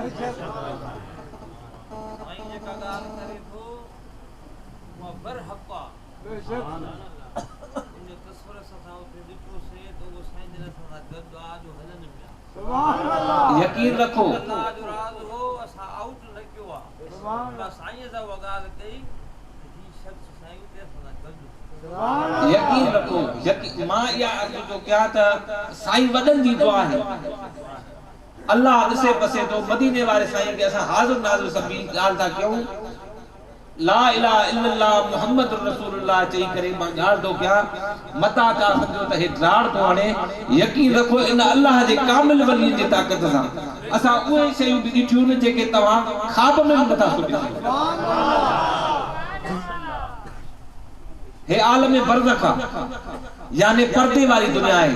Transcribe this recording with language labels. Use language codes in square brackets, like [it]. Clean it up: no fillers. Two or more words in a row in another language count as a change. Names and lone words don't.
[sd] यकीन रखो यकीन रखो मां इहा अर्ज़ु थो कयां त साईं वॾनि जी दुआ आहे। अल्लाह ॾिसे बसे थो मदीने वारे साईं खे असां हाज़िर नाज़िर सभी ॻाल्हि था कयूं, [ar] لا إله إلا الله محمد رسول الله [sd] चई करे मां ॻाल्हि थो कयां, मता का सम्झो त हे ड्राड़ थो हाणे। यकीन रखो इन अल्लाह जे कामिल वलीअ जी ताक़त सां असां उहे शयूं बि ॾिठियूं न जेके तव्हां ख़्वाब में बि नथा सोचे सघो। हे आलम बरज़ख यानी पर्दे वारी दुनिया है।